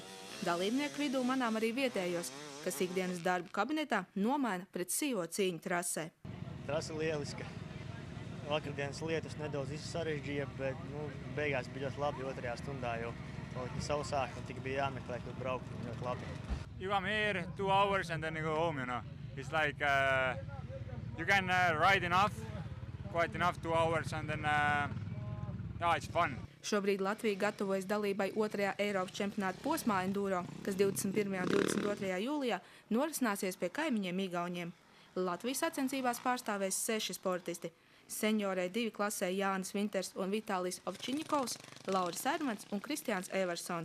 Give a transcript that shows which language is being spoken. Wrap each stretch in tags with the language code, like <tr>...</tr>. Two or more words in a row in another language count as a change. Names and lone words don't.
<lv>Dalībnieku vidū manām arī vietējos, kas ikdienas darbu kabinetā nomaina pret sīvo cīņu trasē. Trasa lieliska. Vakardienas lietus nedaudz sarežģīja, bet beigās bija ļoti labi 2. stundā, jo palika sausāk un tik bija jāmeklē, kur braukt ļoti labi.</lv> <en>You come here 2 hours and then you go home, It's like you can ride quite enough 2 hours and then it's fun.</en> <lv>Šobrīd Latvija gatavojas dalībai 2. Eiropas čempionāta posmā enduro, kas 21. un 22. jūlijā norisināsies pie kaimiņiem Igauniem. Latvijas sacensībās pārstāvēs 6 sportisti. Seniorē 2 klasē Jānis Vinters un Vitālijs Ovčiņikovs, Lauris Ermans un Kristiāns Eversons.</lv>